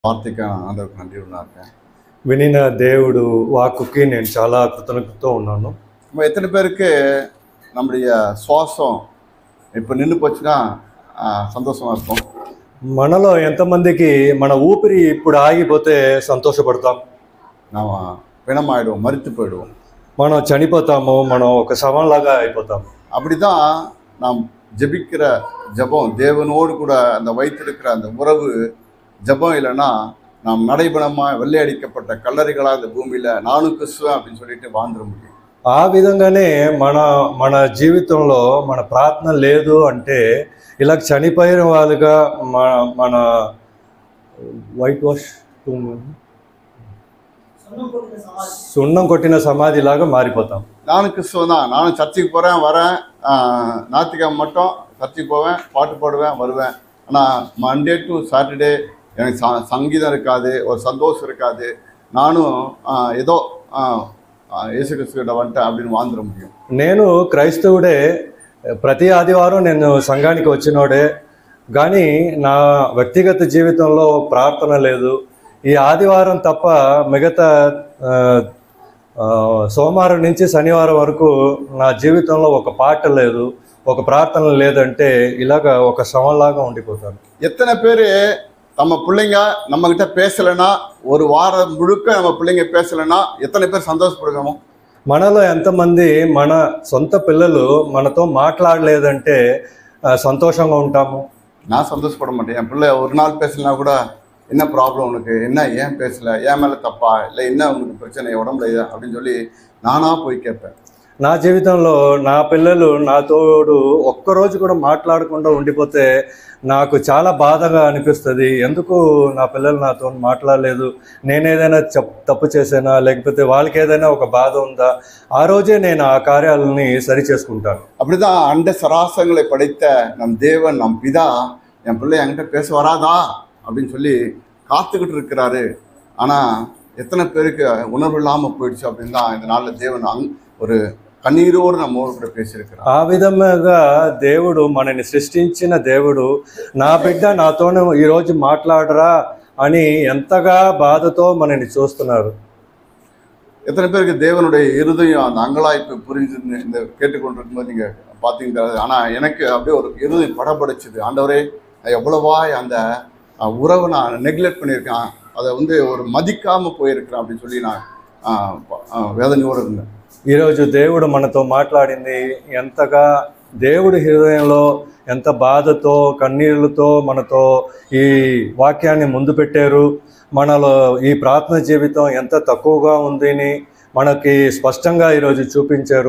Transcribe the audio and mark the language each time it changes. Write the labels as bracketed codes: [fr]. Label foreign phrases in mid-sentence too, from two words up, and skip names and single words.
[ta] வார்த்தைக்கு ஆண்டவருக்கு நன்றி இருக்கேன். [te] వినిన దేవుడు వాక్కుకి నేను చాలా కృతజ్ఞతతో ఉన్నాను. [ta] நம்ம எத்தனை பேருக்கு நம்முடைய சுவாசம் இப்போ நின்று போச்சுன்னா సంతోషமா இருக்கும்? [te] మనలో ఎంతమందికి మన ఊపిరి ఇప్పుడు ఆగిపోతే సంతోషపడతాం? [ta] நாம் பிணமாயிடுவோம், மரித்து போயிடுவோம். [te] మనం చనిపోతాము, మనం ఒక శవంలాగా అయిపోతాం. [ta] அப்படிதான் நாம் ஜெபிக்கிற ஜெபம், தேவனோடு கூட அந்த வைத்திருக்கிற அந்த உறவு ஜெபம் இல்லைன்னா நாம் நடைபெணமாக வெள்ளையடிக்கப்பட்ட கல்லறைகளாக இந்த பூமியில் நானும் கிறிஸ்துவன் அப்படின்னு சொல்லிட்டு வாழ்ந்துட முடியும். [te] ఆ విధంగానే మన జీవితంలో మన ప్రార్థన లేదు అంటే ఇలా చనిపోయిన వాళ్ళుగా మన [en] white wash [te] సున్నం కొట్టిన సమాధిలాగా మారిపోతాం. [ta] நானும் கிறிஸ்துவன் தான், நானும் சர்ச்சுக்கு போகிறேன், வரேன், ஞாயிற்றுக்கிழமை மட்டும் சர்ச்சுக்கு போவேன், பாட்டு பாடுவேன், வருவேன். ஆனால் [en] Monday to Saturday [ta] எனக்கு சங்கீதம் இருக்காது, ஒரு சந்தோஷம் இருக்காது. நானும் ஏதோ యేసు క్రీస్తుகிட்ட வந்துட்டேன் அப்படின்னு வாழ்ந்துட முடியும். [te] నేను క్రైస్తవుడే, ప్రతి ఆదివారం నేను సంఘానికి వచ్చినోడే, కానీ నా వ్యక్తిగత జీవితంలో ప్రార్థన లేదు. ఈ ఆదివారం తప్ప మిగతా సోమవారం నుంచి శనివారం వరకు నా జీవితంలో ఒక పాట లేదు, ఒక ప్రార్థన లేదంటే ఇలాగ ఒక శవంలాగా ఉండిపోతాను. [ta] எத்தனை பேர் நம்ம பிள்ளைங்க நம்மக்கிட்ட பேசலைன்னா, ஒரு வாரம் முழுக்க நம்ம பிள்ளைங்க பேசலைன்னா எத்தனை பேர் சந்தோஷப்படுவோமோ? [te] మనలో ఎంతమంది మన సొంత పిల్లలు మనతో మాట్లాడలేదంటే సంతోషంగా ఉంటాము? [ta] நான் சந்தோஷப்பட மாட்டேன். என் பிள்ளை ஒரு நாள் பேசலைன்னா கூட என்ன ப்ராப்ளம் உனக்கு, என்ன ஏன் பேசலை, ஏன் மேலே தப்பா, இல்லை என்ன உனக்கு பிரச்சனை, உடம்புல அப்படின்னு சொல்லி நானாக போய் கேட்பேன். [te] నా జీవితంలో నా పిల్లలు నాతోడు ఒక్కరోజు కూడా మాట్లాడకుండా ఉండిపోతే నాకు చాలా బాధగా అనిపిస్తుంది. ఎందుకు నా పిల్లలు నాతో మాట్లాడలేదు, నేనేదైనా తప్పు చేసానా, లేకపోతే వాళ్ళకి ఏదైనా ఒక బాధ ఉందా, ఆ రోజే నేను ఆ కార్యాలని సరి చేసుకుంటాను. [ta] அப்படிதான் அண்ட சராசரங்களை படைத்த நம் தேவன், நம் பிதா என் பிள்ளை என்கிட்ட பேச வராதா அப்படின்னு சொல்லி காத்துக்கிட்டு இருக்கிறாரு. ஆனால் எத்தனை பேருக்கு உணர்வு இல்லாமல் போயிடுச்சு அப்படின்னு தான் இந்த நாளில் தேவன் ஒரு கண்ணீரோடு நம்மோடு கூட பேசியிருக்கிறாரு. [te] ఆ విధంగా దేవుడు మనని సృష్టించిన దేవుడు నా బిడ్డ నాతోనే ఈరోజు మాట్లాడరా అని ఎంతగా బాధతో మనని చూస్తున్నారు. [ta] எத்தனை பேருக்கு தேவனுடைய இருதயம் அந்த அங்கலாய்ப்பு புரிஞ்சு இந்த கேட்டுக்கொண்டிருக்கும் போது நீங்கள் பார்த்தீங்க. ஆனால் எனக்கு அப்படியே ஒரு இருதயம் படப்படைச்சுது. ஆண்டவரே, எவ்வளவா அந்த உறவை நான் நெக்லெக்ட் பண்ணியிருக்கேன், அதை ஒரு மதிக்காமல் போயிருக்கிறேன் அப்படின்னு சொல்லி நான் வேதனையோடு இருந்தேன். [te] ఈరోజు దేవుడు మనతో మాట్లాడింది ఎంతగా, దేవుడి హృదయంలో ఎంత బాధతో కన్నీళ్ళతో మనతో ఈ వాక్యాన్ని ముందు పెట్టారు. మనలో ఈ ప్రార్థన జీవితం ఎంత తక్కువగా ఉందని మనకి స్పష్టంగా ఈరోజు చూపించారు.